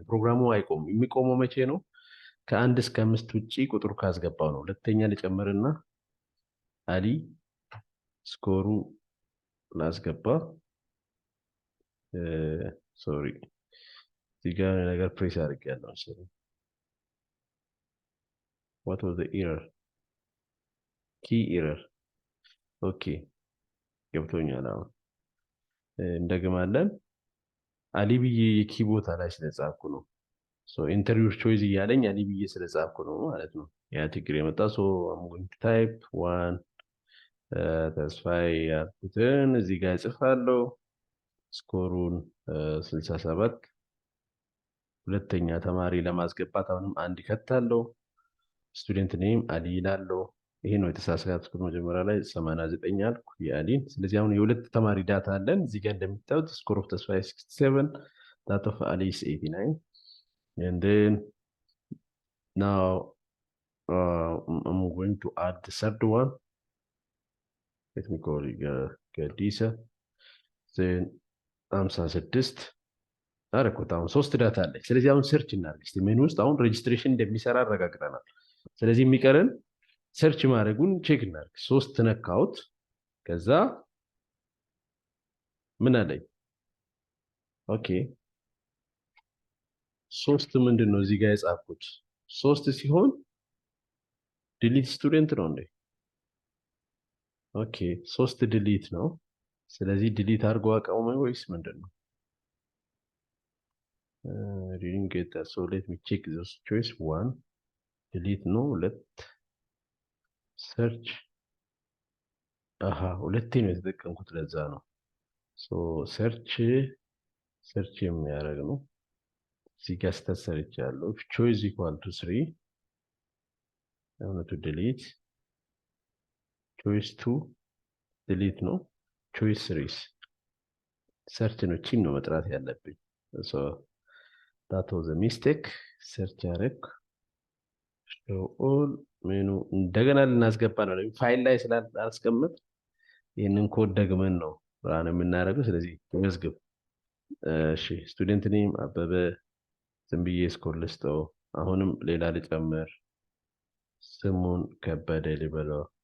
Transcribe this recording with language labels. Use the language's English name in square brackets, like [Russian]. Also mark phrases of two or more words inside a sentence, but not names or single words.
[Amharic] ፕሮግራሙ አይቆምም። የሚቆመው መቼ ነው? ከ1 እስከ 5 ውጪ ቁጥሩ ካስገባው ነው። ሁለተኛ ልጨምርና አሊ ስኮሩ ላስገባ። ሶሪ እዚህ ጋር ነገር ፕሬስ አድርጌያለሁ። [English] what was the error? key error. [Amharic] ኦኬ ገብቶኛል። አሁን እንደግማለን። አሊ ብዬ የኪ ቦታ ላይ ስለጻፍኩ ነው። [English] interview choice [Amharic] እያለኝ አሊ ብዬ ስለጻፍኩ ነው ማለት ነው ያ ችግር የመጣ። [English] I'm going to type 1 [Amharic] ተስፋዬ ያልኩትን እዚህ ጋር እጽፋለሁ። ስኮሩን 67። ሁለተኛ ተማሪ ለማስገባት አሁንም አንድ ይከታለሁ። [English] student name [Amharic] አሊ ይላለሁ። ይሄ ነው የተሳሳትኩት መጀመሪያ ላይ 89 አልኩ የአሊን። ስለዚህ አሁን የሁለት ተማሪ ዳታ አለን። እዚህ ጋር እንደምታዩት [English] score of [Amharic] ተስፋዬ 67 [English] that of Ali is 89. And then now I'm going to add the third one. Let me call it Gaddisa. [Amharic] Then 56 አረኩት። አሁን 3 ዳታ አለኝ። ስለዚህ አሁን ሰርች እናድርግ እስቲ። ሜኑ ውስጥ አሁን ሬጅስትሬሽን እንደሚሰራ አረጋግጠናል። ስለዚህ የሚቀረን ሰርች ማድረጉን ቼክ እናድርግ። 3 ነካውት። ከዛ ምን አለኝ? ኦኬ 3 ምንድን ነው እዚህ ጋር የጻፍኩት? 3 ሲሆን [English] delete student [Amharic] ነው እንዴ? ኦኬ 3 ዲሊት ነው። ስለዚህ ዲሊት አድርጎ አቀውመ ወይስ ምንድን ነው? [English] didn't get that, so let me check this choice. [Amharic] 1 delete ነው። 2 search ሁለቴ ነው የተጠቀምኩት ለዛ ነው። search የሚያደርግ ነው። እዚህ ጋር ስተሰርቻለሁ። [English] choice equal to 3 I want to delete. [Amharic] choice 2 delete ነው። choice 3 search ነው። ቺን ነው መጥራት ያለብኝ። [English] that was a mistake. [Amharic] search አደረግ [English] show all [Amharic] ሜኑ እንደገና ልናስገባ ነው። ፋይል ላይ ስላላስቀምጥ ይሄንን ኮድ ደግመን ነው ራን የምናደርገው። ስለዚህ መዝግብ። እሺ [English] student name [Amharic] አበበ ዝም ብዬ ስኮር ልስጠው። አሁንም ሌላ ልጨምር። ስሙን ከበደ ልበለው።